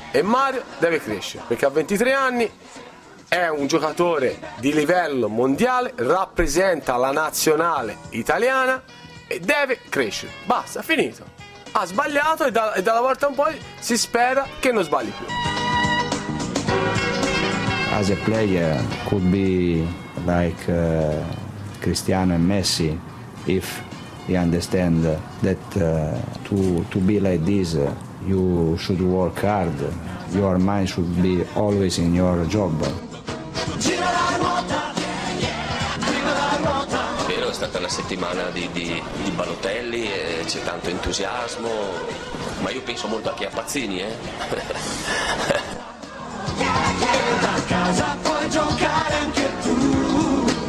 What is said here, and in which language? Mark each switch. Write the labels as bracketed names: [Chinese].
[Italian] E Mario deve crescere, perché a 23 anni è un giocatore di livello mondiale, rappresenta la nazionale italiana e deve crescere. Basta, finito. Ha sbagliato e dalla volta in poi si spera che non sbagli più. [English] As a player could be like Cristiano e Messi if he understand that to be like this you should work hard, your mind should be always in your job. [Italian] Vero, è stata una settimana di Balotelli, e c'è tanto entusiasmo, ma io penso molto a chi ha Pazzini, Da casa puoi giocare anche tu.